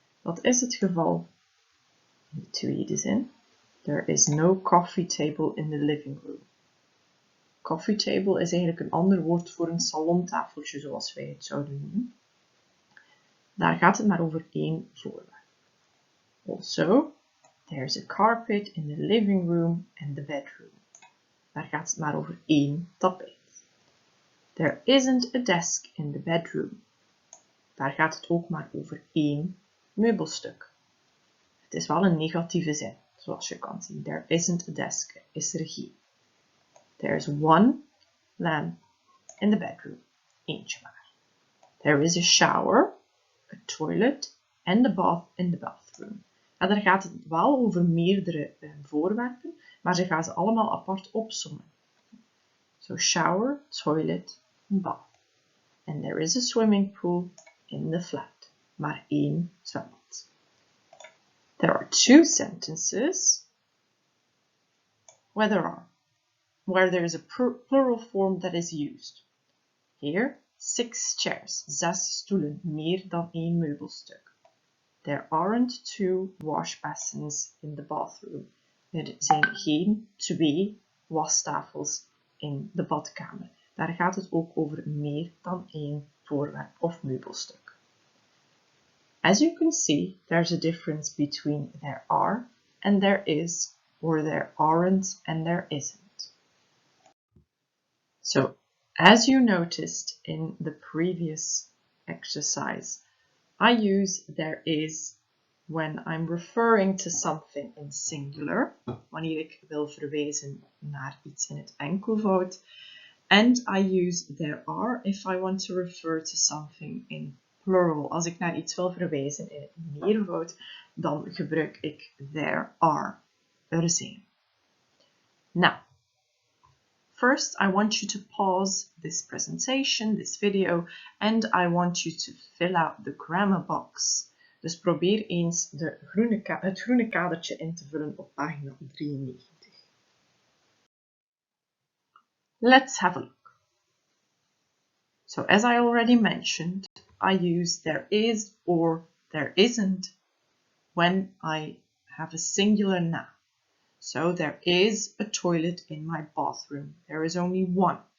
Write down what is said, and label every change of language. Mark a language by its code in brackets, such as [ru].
[nl] Dat is het geval in de tweede zin. [en] There is no coffee table in the living room. [nl] Coffee table is eigenlijk een ander woord voor een salontafeltje, zoals wij het zouden noemen. Daar gaat het maar over één voorwerp. [en] Also, there's a carpet in the living room and the bedroom. [nl] Daar gaat het maar over één tapijt. [en] There isn't a desk in the bedroom. [nl] Daar gaat het ook maar over één meubelstuk. Het is wel een negatieve zin, zoals je kan zien. [en] There isn't a desk, [nl] is er geen. [en] There's one lamp in the bedroom. [nl] Eentje maar. [en] There is a shower, a toilet and a bath in the bathroom. [nl] En daar gaat het wel over meerdere voorwerpen, maar ze gaan ze allemaal apart opsommen. [en] So shower, toilet, bath. And there is a swimming pool in the flat. [nl] Maar één zwembad. [en] There are two sentences where there is a plural form that is used. Here, 6 chairs, [nl] 6 stoelen, meer dan één meubelstuk. [en] There aren't 2 wash basins in the bathroom. [nl] Er zijn geen 2 wastafels in de badkamer. Daar gaat het ook over meer dan één voorwerp of meubelstuk. [en] As you can see, there's a difference between there are and there is, or there aren't and there isn't. So, as you noticed in the previous exercise, I use there is when I'm referring to something in singular, [nl] wanneer ik wil verwijzen naar iets in het enkelvoud. [en] And I use there are if I want to refer to something in plural. [nl] Als ik naar iets wil verwijzen in het meervoud, dan gebruik ik there are. Er zijn. [en] Now, first I want you to pause this presentation, this video, and I want you to fill out the grammar box. [nl] Dus probeer eens het groene kadertje in te vullen op pagina 93. [en] Let's have a look. So as I already mentioned, I use there is or there isn't when I have a singular noun. So there is a toilet in my bathroom. There is only one.